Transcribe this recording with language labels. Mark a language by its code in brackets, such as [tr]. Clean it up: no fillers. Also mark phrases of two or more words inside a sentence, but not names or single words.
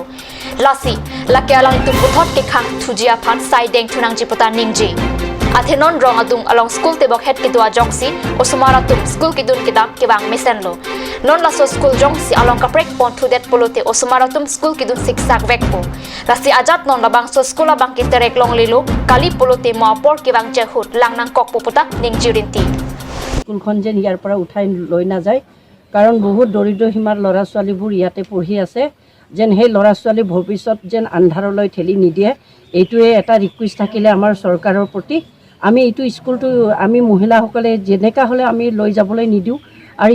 [mjw] lasi lake alang litum puthot ke khang thujia phan sai deng thunang jiputa ningji Athenon rong adung along school tebok head kidua jongsi osumara tum school kidun kidam kebang mesenlo non laso school jongsi along kaprek pon thudet polote osumara tum school kidun siksak vekpo lasi ajat non labang so school abang kiterek long lilo kali polote mapor kebang jehut langnang kok poputa ningjirinti [as] স্কুলখন যেন ইয়াৰ পৰা উঠাই লৈ নাযায় কাৰণ বহুত দৰিদ্ৰ সীমাৰ ল'ৰা ছোৱালীবোৰ ইয়াতে পঢ়ি আছে যেন সেই ল'ৰা ছোৱালী ভৱিষ্যত যেন আন্ধাৰলৈ ঠেলি নিদিয়ে এইটোৱে এটা ৰিকুৱেষ্ট থাকিলে আমাৰ চৰকাৰৰ প্ৰতি আমি এইটো স্কুলটো আমি মহিলাসকলে যেনেকা হ'লে আমি লৈ যাবলৈ নিদিওঁ আৰু